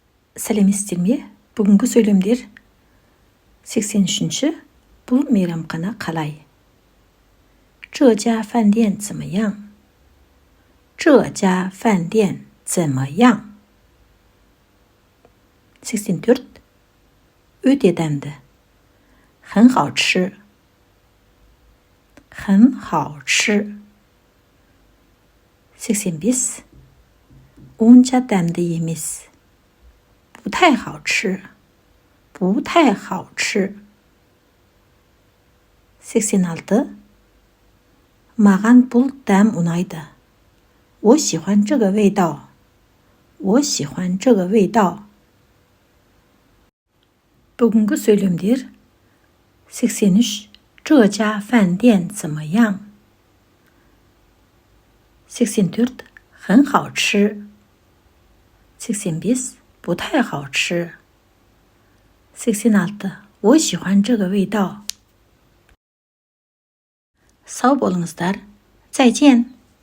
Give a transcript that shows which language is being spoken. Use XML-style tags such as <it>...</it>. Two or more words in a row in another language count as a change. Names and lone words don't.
<kk>сәлеметсіздер ме? Бүгінгі сөйлемдер 83-ші. Бұл мейрамхана қалай?</kk> <zh>这家饭店怎么样？这家饭店怎么样？ 84.</zh> <kk>Өте дәмді.</kk> <zh>很好吃。很好吃。 85.</zh> <kk>онша дәмді емес.</kk> <zh>不太好吃。不太好吃。 86.</zh> <kk>маған бұл дәм ұнайды.</kk> <zh>我喜欢这个味道。我喜欢这个味道。</zh> <kk>бүгінгі сөйлемдер 83.</kk> <zh>这家饭店怎么样？ 84. 很好吃。85. 不太好吃。86. 我喜欢这个味道。</zh> <kk>сау болыңыздар.</kk> <zh>再见。</zh>